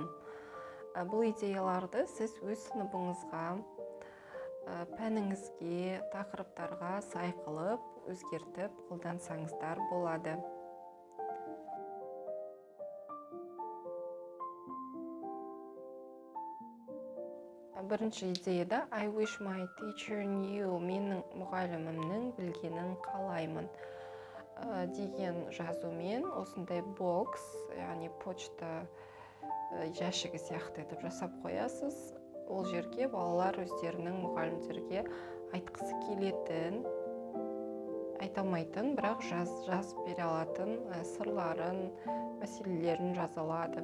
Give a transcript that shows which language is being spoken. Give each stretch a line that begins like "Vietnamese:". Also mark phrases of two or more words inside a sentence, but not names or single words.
Kazakh: Бұл идеяларды сіз өз сыныбыңызға, пәніңізге, тақырыптарға сай қылып, өзгертіп қолдансаңыздар болады. Бірінші идеяда
English: I wish my teacher knew,
Kazakh: менің мұғалімімнің білгенін қалаймын деген жазумен осындай бокс, яғни почта жәшігі сияқты етіп жасап қоясыз. Ол жерге балалар өздерінің мұғалімдерге айтқысы келетін, айта алмайтын, бірақ жазып бере алатын сырларын, мәселелерін жаза алады.